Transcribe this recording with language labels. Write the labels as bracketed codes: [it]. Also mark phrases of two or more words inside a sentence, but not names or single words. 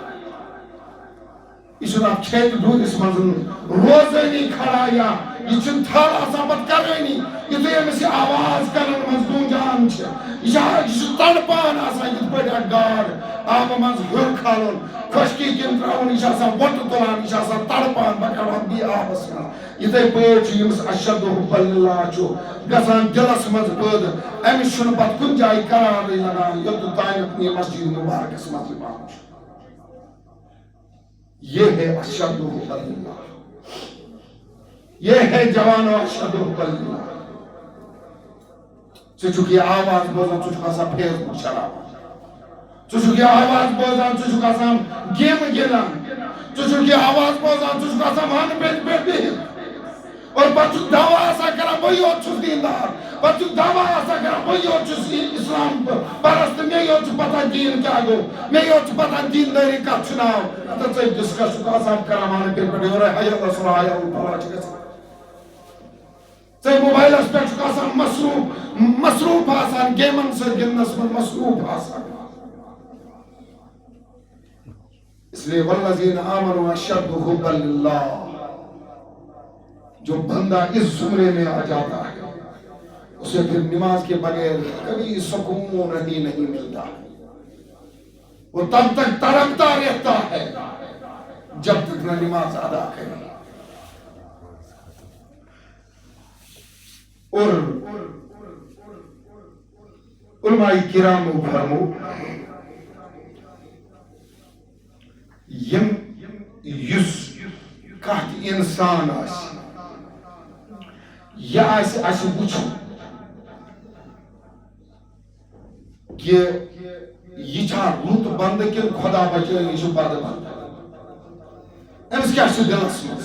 [ks] یہ چھُنہٕ اتھ کھیتہِ ڈوٗرِس منٛز روزٲنی کھڑا یا یہ چھُنہٕ تھل آسان پتہٕ کرٲنی یُتھُے أمِس یہِ آواز کرن منٛز گوٗنجان چھِ یہِ چھُ تڑپان آسان یِتھ پٲٹھۍ اکھ گاڈ آبہٕ منٛز ہیوٚر کھالُن خۄشکی کِنۍ ترٛاوُن یہِ چھُ آسان وۄٹہٕ تُلان یہِ چھُ آسان تڑپان بہٕ کڑہوکھ بیٚیہِ آبس منٛز یِتھَے پٲٹھۍ چھُ ییٚمِس [ar] اشد حُبًا لِلہ [ks] چھُ گژھان دِلس منٛز پٲدٕ أمِس چھُنہٕ پتہٕ کُنہِ جایہِ قرارٕے لگان یوٚتتھ تانٮ۪تھ یہِ مسجد مبارکس منٛز یِوان چھُ [ur] یہ ہے [ar] اشد حُبًا لِلہ [ur] یہ ہے [ks] جوانو [ar] اشد حُبًا لِلہ [ks] ژٕ چھُکھ یہِ آواز بوزان ژٕ چھُکھ آسان فیس بُک چلاوان ژٕ چھُکھ یہِ آواز بوزان ژٕ چھُکھ آسان گیمہٕ گِنٛدان ژٕ چھُکھ یہِ آواز بوزان ژٕ چھُکھ آسان وانہٕ پٮ۪ٹھ بِہِتھ اور پتہٕ چھُکھ دعوا آسان کران بٕے یوت چھُس دیندار پتہٕ چھُکھ دعوا آسان کران بٕے یوت چھُس اسلام پرست مےٚ یوت چھُ پتہ دیٖن کیٛاہ گوٚو مےٚ یوت چھُ پتہ دیندٲری کتھ چھُ ناو تہٕ ژٕ ڈسکس چھُکھ آسان کران وانہٕ پٮ۪ٹھ یورے [ar] حیا علی الصلاح حیا علی الفلاح [ks] چھِ گژھان ژٕ موبایلس پٮ۪ٹھ چھُکھ آسان مصروٗف آسان [ur] گیمن سۭتۍ گِنٛدنس منٛز مصروٗف آسان اس لیے [ar] والذین آمنوا اشد حبا للہ [ur] جو بندہ اس زمرے میں آ جاتا ہے اسے پھر نماز کے بغیر کبھی سکون ہی نہیں ملتا وہ تب تک تڑپتا رہتا ہے جب تک نہ نماز ادا کرے [ks] اور علماء کرام فرمو یم یس کت انسان آسی یہ آسی وچھو کہ یہ چھا رُت بند کن خدا بچٲیِن یہِ چھُ بد بند أمِس کیٛاہ چھُ دلس منٛز